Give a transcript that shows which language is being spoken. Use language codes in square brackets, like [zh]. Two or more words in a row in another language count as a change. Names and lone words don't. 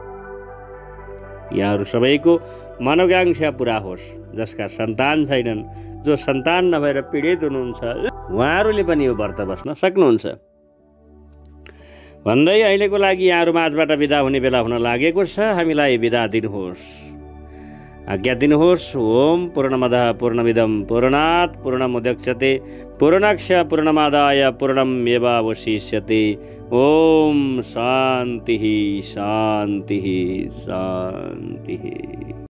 [ne] यहाँहरू सबैको मनोकांक्षा पुरा होस्। जसका सन्तान छैनन्, जो सन्तान नभएर पीडित हुनुहुन्छ, उहाँहरूले पनि यो व्रत बस्न सक्नुहुन्छ भन्दै अहिलेको लागि यहाँहरू माझबाट बिदा हुने बेला हुन लागेको छ। हामीलाई बिदा दिनुहोस्, आज्ञा दिनुहोस्। [sa] ओम पूर्णमदः पूर्णमिदं पूर्णात् पूर्णमुदच्यते पूर्णस्य पूर्णमादाय पूर्णमेवावशिष्यते। ओम शान्तिः शान्तिः शान्तिः।